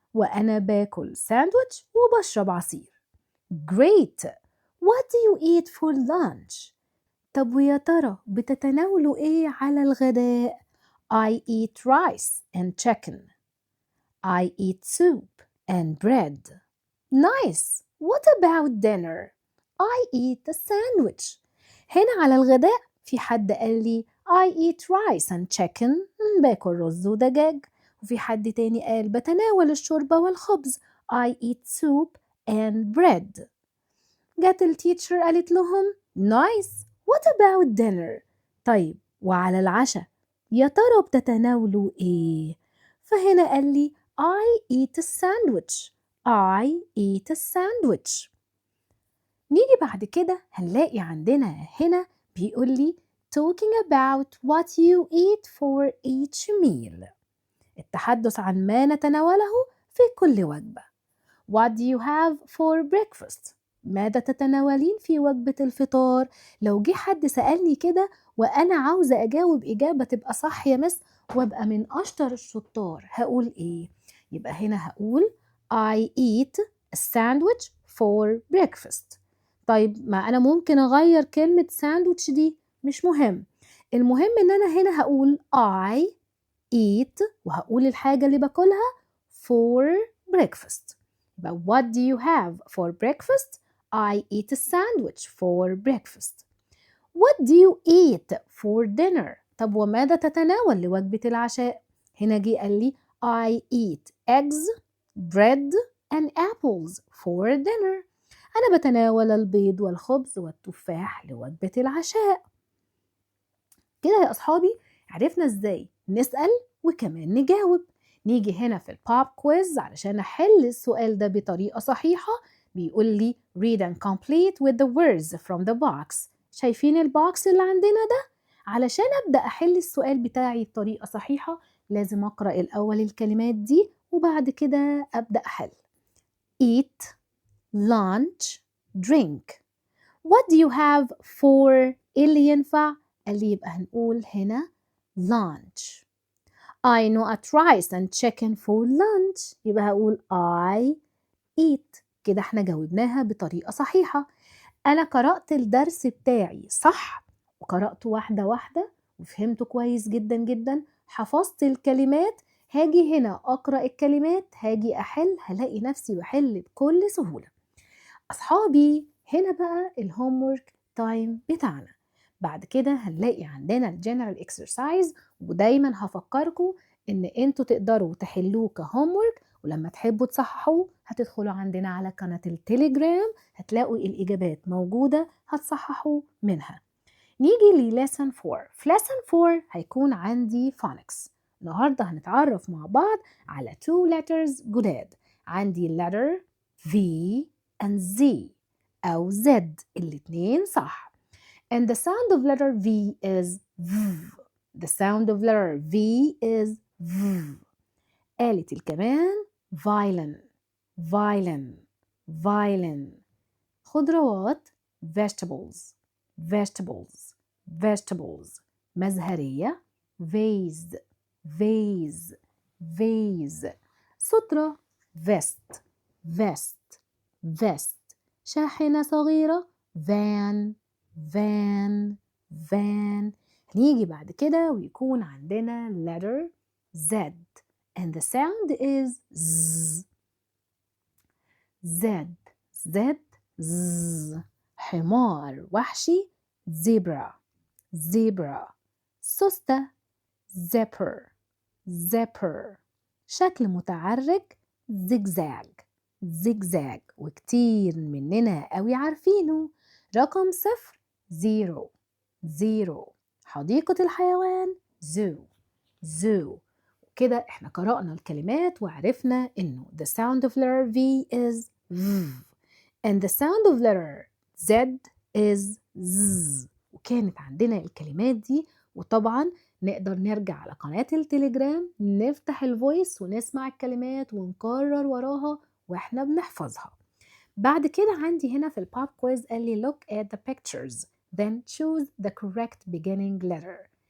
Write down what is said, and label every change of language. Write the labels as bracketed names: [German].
[Arabic] وأنا باكل ساندويتش وبشرب عصير. [English] Great! What do you eat for lunch? [Arabic] طب ويا ترى بتتناولوا إيه على الغداء؟ [English] I eat rice and chicken. I eat soup and bread. Nice! What about dinner? I eat a sandwich. [Arabic] هنا على الغداء في حد قال لي [English] I eat rice and chicken. [Arabic] باكل رز ودجاج. وفي حد تاني قال بتناول الشوربة والخبز. [English] I eat soup and bread. [Arabic] جت التيتشر قالت لهم [English] Nice! What about dinner? [Arabic] طيب وعلى العشاء يا ترى بتتناولوا ايه؟ فهنا قال لي [English] I eat a sandwich. I eat a sandwich. [Arabic] نيجي بعد كده هنلاقي عندنا هنا بيقول لي [English] talking about what you eat for each meal. [Arabic] التحدث عن ما نتناوله في كل وجبة. [English] What do you have for breakfast? [Arabic] ماذا تتناولين في وجبة الفطار؟ لو جه حد سألني كده وأنا عاوزة أجاوب إجابة تبقى صح يا مس وأبقى من أشطر الشطار هقول إيه؟ يبقى هنا هقول [English] I eat a sandwich for breakfast. [Arabic] طيب ما أنا ممكن أغير كلمة sandwich دي مش مهم. المهم إن أنا هنا هقول [English] I eat [Arabic] وهقول الحاجة اللي باكلها [English] for breakfast. But what do you have for breakfast? I eat a sandwich for breakfast. What do you eat for dinner? [Arabic] طب وماذا تتناول لوجبة العشاء؟ هنا جه قال لي [English] I eat eggs, bread and apples for dinner. [Arabic] أنا بتناول البيض والخبز والتفاح لوجبة العشاء. كده يا أصحابي عرفنا إزاي نسأل وكمان نجاوب. نيجي هنا في البوب كويز علشان أحل السؤال ده بطريقة صحيحة. بيقول لي [English] read and complete with the words from the box. [Arabic] شايفين البوكس اللي عندنا ده؟ علشان أبدأ أحل السؤال بتاعي بطريقة صحيحة لازم أقرأ الأول الكلمات دي وبعد كده أبدأ أحل. [English] eat, lunch, drink. What do you have for [Arabic] إيه اللي ينفع؟ قال لي يبقى هنقول هنا lunch. [English] I know at rice and chicken for lunch. [Arabic] يبقى هقول [English] I eat. [Arabic] كده احنا جاوبناها بطريقة صحيحة. أنا قرأت الدرس بتاعي صح وقرأته واحدة واحدة وفهمته كويس جدا جدا. حفظت الكلمات. هاجي هنا أقرأ الكلمات هاجي أحل هلاقي نفسي بحل بكل سهولة. أصحابي هنا بقى الهومورك تايم بتاعنا. بعد كده هنلاقي عندنا الجنرال اكسرسايز ودايما هفكركم ان انتوا تقدروا تحلوه كهومورك ولما تحبوا تصححوه هتدخلوا عندنا على قناة التليجرام هتلاقوا الإجابات موجودة هتصححوا منها. نيجي لليسن 4. في ليسن 4 هيكون عندي phonics. النهاردة هنتعرف مع بعض على 2 letters جداد. عندي [English] letter V and Z [Arabic] أو Z الاتنين صح. [English] And the sound of letter V is V. The sound of letter V is V. [Arabic] آلة الكمان [English] violin, violin, violin. [Arabic] خضروات [English] vegetables, vegetables, vegetables. [Arabic] مزهرية [English] vase, vase, vase. [Arabic] سترة [English] vest, vest, vest. [Arabic] شاحنة صغيرة [English] van, van, van. [Arabic] هنيجي بعد كده ويكون عندنا [English] letter Z and the sound is Z, Z. Z Z. [Arabic] حمار وحشي [English] zebra zebra. [Arabic] سوستة [English] zipper zipper. [Arabic] شكل متعرج [English] zigzag zigzag، [Arabic] وكتير مننا قوي عارفينه. رقم 0 0. حديقة الحيوان [English] zoo zoo. [Arabic] كده احنا قرأنا الكلمات وعرفنا انه [English] the sound of letter V is V and the sound of letter Z is Z. [Arabic] وكانت عندنا الكلمات دي، وطبعا نقدر نرجع على قناة التليجرام نفتح الفويس ونسمع الكلمات ونكرر وراها واحنا بنحفظها. بعد كده عندي هنا في البوب كويز قال لي [English] look at the pictures then choose the correct beginning letter.